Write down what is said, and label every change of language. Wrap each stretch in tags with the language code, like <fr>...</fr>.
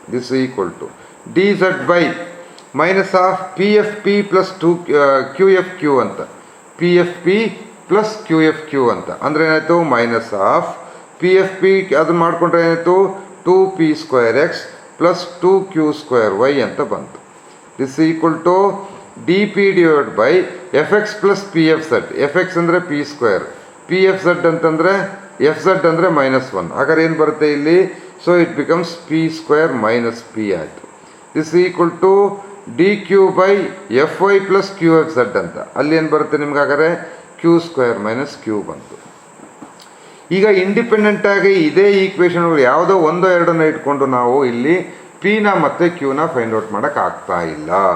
<en>this equal to dz/ minus of pfp plus qfq ಅಂತ, pfp plus qfq ಅಂತ</en> <kn>ಅಂದರೆ ಏನಾಯಿತು? ಮೈನಸ್ ಆಫ್ pfp ಅದನ್ನು ಮಾಡಿಕೊಂಡ್ರೆ ಏನಾಯಿತು? 2p²x ಪ್ಲಸ್ 2q²y ಅಂತ ಬಂತು.</kn> <en>This equal to dp divide by fx plus pfz.</en> <kn>fx ಅಂದರೆ p², pfz ಅಂತಂದರೆ fz ಅಂದರೆ -1. ಹಾಗಾದ್ರೆ ಏನು ಬರುತ್ತೆ ಇಲ್ಲಿ?</kn> <en>So it becomes p² - p ಆಯಿತು. This equal to dq/fy plus qfz ಅಂತ,</en> <kn>ಅಲ್ಲಿ ಏನು ಬರುತ್ತೆ ನಿಮ್ಗೆ? ಹಾಗಾದರೆ q² - q ಬಂತು. ಈಗ ಇಂಡಿಪೆಂಡೆಂಟಾಗಿ ಇದೇ ಈಕ್ವೇಷನ್ಗಳು ಯಾವುದೋ ಒಂದೋ ಎರಡನ್ನ ಇಟ್ಕೊಂಡು ನಾವು ಇಲ್ಲಿ ಪಿನ ಮತ್ತು ಕ್ಯೂನ ಫೈಂಡ್ ಔಟ್ ಮಾಡೋಕ್ಕಾಗ್ತಾ ಇಲ್ಲ.</kn>